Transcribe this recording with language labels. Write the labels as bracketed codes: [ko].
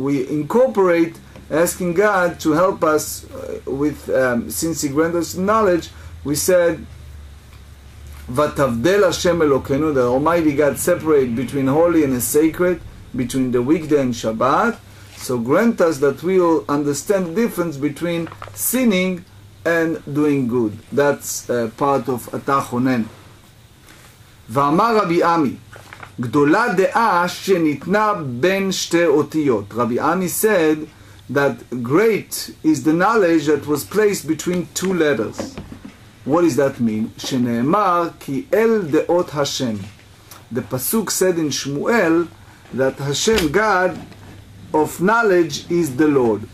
[en] incorporate asking God to help us with, since He granted us knowledge, we said, [he] Vatavdel Hashem Elokeinu, [en] the Almighty God separate between holy and sacred, between the weekday and Shabbat. So grant us that we will understand the difference between sinning and doing good. That's part of Ata Chonen. [he] ואמר רבי עמי, גדולה דעה שניתנה בין שתי אותיות. [en] Rabbi Ami said that great is the knowledge that was placed between two letters. What does that mean? [he] שנאמר כי אל דעות השם. [en] The pasuk said in Shmuel that Hashem, God of knowledge, is the Lord.